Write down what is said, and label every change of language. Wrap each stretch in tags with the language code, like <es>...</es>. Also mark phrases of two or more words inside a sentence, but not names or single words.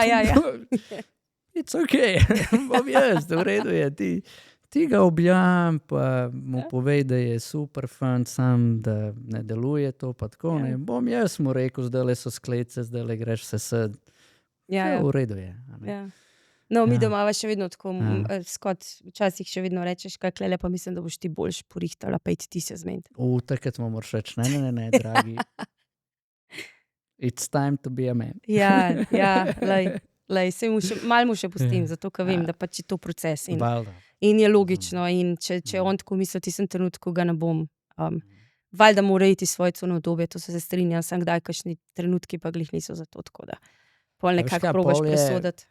<en>It's okay,</en> <sl>bom jaz, v redu je, ti ga objam, pa mu povej, da je super fant, sam, da ne deluje to, pa tako, ne, bom jaz mu rekel, zdajle so sklece, zdajle greš se sed. Ja. V redu je. Ja. No, mi doma še vedno tako, Scott, včasih še vedno rečeš, kaj klele, pa mislim, da boš ti boljš porihtala, pa ti se zmeniti. Takrat mu moraš reči, ne, dragi.</sl> <en>It's time to be a man.</en> <sl>Ja, lej, malo mu še pustim, zato, ker vem, da pač je to proces in je logično, in če on tako misli, tistem trenutku ga ne bom, valjda mora iti svoje cunno obdobje, to se strinjam, sem kdaj kakšni trenutki pa glih niso za to, tako da pol nekako probaš presoditi.</sl>